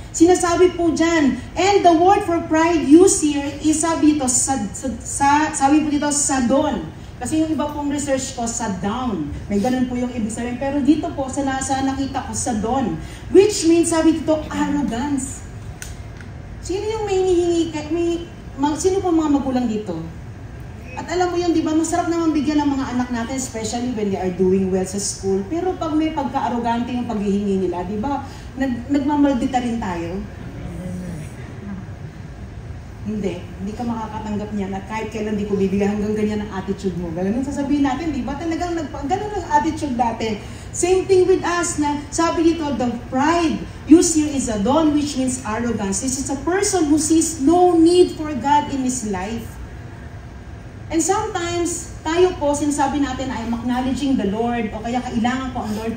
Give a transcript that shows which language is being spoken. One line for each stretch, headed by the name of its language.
Filipino: Sinasabi po dyan,
English: and the word for pride used here is
Filipino: sabi ito, sabi po dito, sadon. Kasi yung iba pong research ko, sa down. May ganun po yung ibig sabihin. Pero dito po, sa nakita ko, sa don.
English: Which means,
Filipino: sabi dito,
English: arrogance.
Filipino: Sino yung may hinihingi? Sino po mga magulang dito? At alam mo yun, di ba, masarap naman bigyan ng mga anak natin,
English: especially when they are doing well
Filipino: sa school. Pero pag may pagka-arrogante yung paghihingi nila, di ba, nagmamaldita rin tayo. Hindi ka makakatanggap niyan at kahit kailan di ko bibigyan, hanggang ganyan ang attitude mo. Ganun sasabihin natin, di ba? Talagang ganun ang attitude natin.
English: Same thing with us
Filipino: na sabi dito,
English: the pride used here is adon, which means arrogance. This is a person who sees no need for God in his life. And sometimes,
Filipino: tayo po, sinasabi natin,
English: I am acknowledging the Lord,
Filipino: o kaya kailangan ko ang Lord.